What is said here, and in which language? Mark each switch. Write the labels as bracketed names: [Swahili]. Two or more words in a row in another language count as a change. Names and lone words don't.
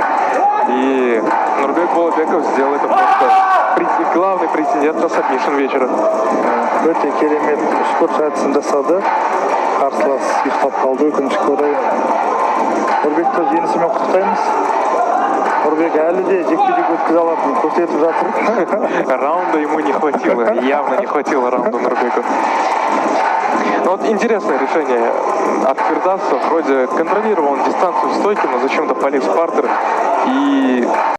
[Russian] И Нурбек Булатбеков сделал это просто главный претендент на сабмишн вечера. [Kazakh] Өте керемет спорт әдісін жасады. Қарсылас ұйықтап қалды, өкінішке орай. Нурбекті жеңісімен құттықтаймыз. Нурбек әлі де жекпе-жек өткізе алатынын көрсетіп жатыр. [Russian] Раунда ему не хватило, явно не хватило раунда Нурбеку. Но вот интересное решение от Фирдавса. Вроде контролировал он дистанцию в стойке, но зачем-то полез в партер и